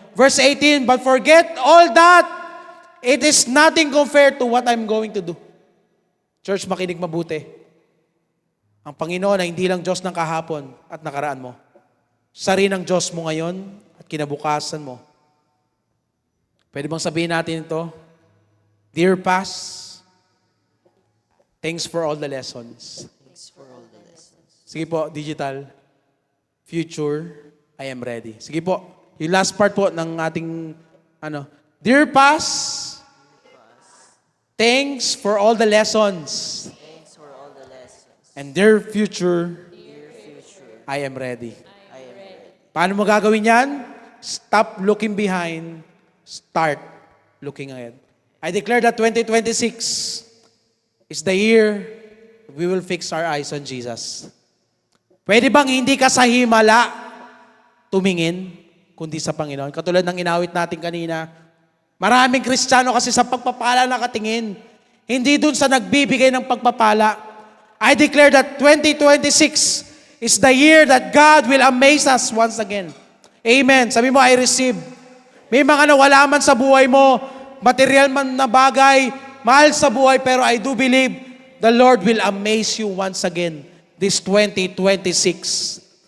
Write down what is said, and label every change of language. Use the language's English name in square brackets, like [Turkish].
[English] Verse 18, but forget all that. It is nothing compared to what I'm going to do. [Filipino] Church, makinig mabuti. Ang Panginoon ay hindi lang Diyos ng kahapon at nakaraan mo. Siya rin ang Diyos mo ngayon at kinabukasan mo. Pwede bang sabihin natin ito? [English] Dear past, thanks for all the lessons. Thanks for all the lessons. [Filipino] Sige po, [English] digital. Future, I am ready. [Filipino] Sige po, yung [English] last part [Filipino] po ng ating, [English] Dear past, thanks for all the lessons. Thanks for all the lessons. And dear future, Dear future, I am ready. I am ready. [Filipino] Paano mo gagawin yan? [English] Stop looking behind. Start looking ahead. I declare that 2026 is the year we will fix our eyes on Jesus. [Filipino] Pwede bang hindi ka sa himala tumingin, kundi sa Panginoon? Katulad ng inawit natin kanina, maraming Kristiyano kasi sa pagpapala nakatingin. Hindi dun sa nagbibigay ng pagpapala. [English] I declare that 2026 is the year that God will amaze us once again. [Filipino] Amen. Sabi mo, [English] I receive. [Filipino] May mga nawala man sa buhay mo, material man na bagay, mahal sa buhay, pero [English] I do believe the Lord will amaze you once again this 2026.